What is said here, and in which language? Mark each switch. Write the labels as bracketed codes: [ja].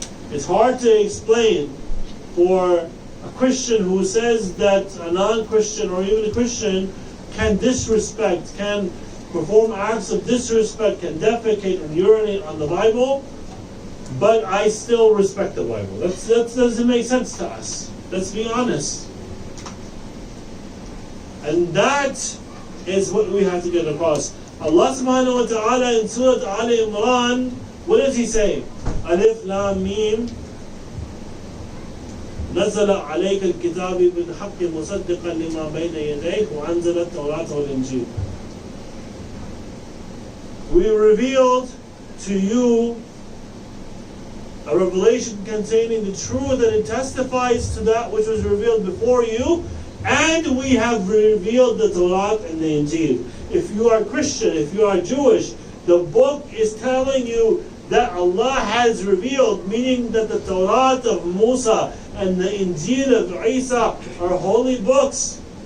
[en] It's hard to explain for a Christian who says that a non-Christian or even a Christian can disrespect, can perform acts of disrespect, can defecate and urinate on the Bible, but I still respect the Bible. That doesn't make sense to us. Let's be honest. And that is what we have to get across. Allah subhanahu wa ta'ala in Surah Al Imran, what does He say? [ar] Alif Lam Mim نزل عليك الكتاب بالحق مصدقا لما بين يديك وأنزل التوراة والإنجيل. [en] We revealed to you a revelation containing the truth, and it testifies to that which was revealed before you, and we have revealed the Torah and the Injil. If you are Christian, if you are Jewish, the book is telling you that Allah has revealed, meaning that the Torah of Musa and the Injil of Isa are holy books.